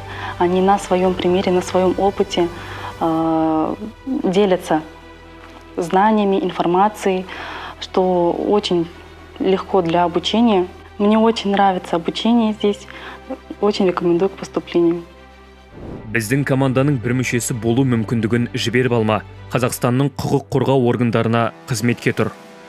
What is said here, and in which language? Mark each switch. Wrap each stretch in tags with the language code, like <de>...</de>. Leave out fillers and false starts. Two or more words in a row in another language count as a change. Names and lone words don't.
<ru>Они на своем примере, на своем опыте делятся знаниями, информацией, что очень легко для обучения. Мне очень нравится обучение здесь, очень рекомендую к поступлению.</ru> <kk>Біздің команданың бір мүшесі болу мүмкіндігін жіберіп алма. Қазақстанның құқық қорғау органдарына қызметке тұр.</kk>